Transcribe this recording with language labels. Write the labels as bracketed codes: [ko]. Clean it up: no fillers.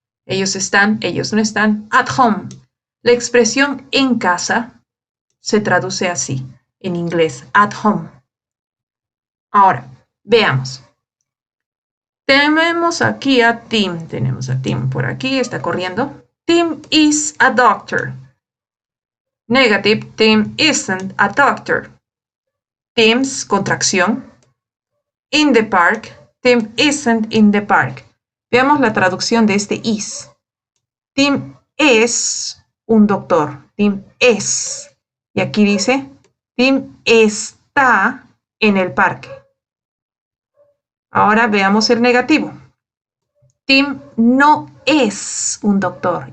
[es] Ellos están, ellos no están. [en] At home. [es] La expresión en casa se traduce así en inglés. At home. Ahora, veamos. Tenemos aquí a Tim. Tenemos a Tim por aquí, está corriendo. [en] Tim is a doctor. Negative, Tim isn't a doctor. Tim's, contracción. In the park, Tim isn't in the park. [es] Veamos la traducción de este is. Tim es un doctor. Tim es. Y aquí dice, Tim está en el parque. Ahora veamos el negativo. Tim no es un doctor.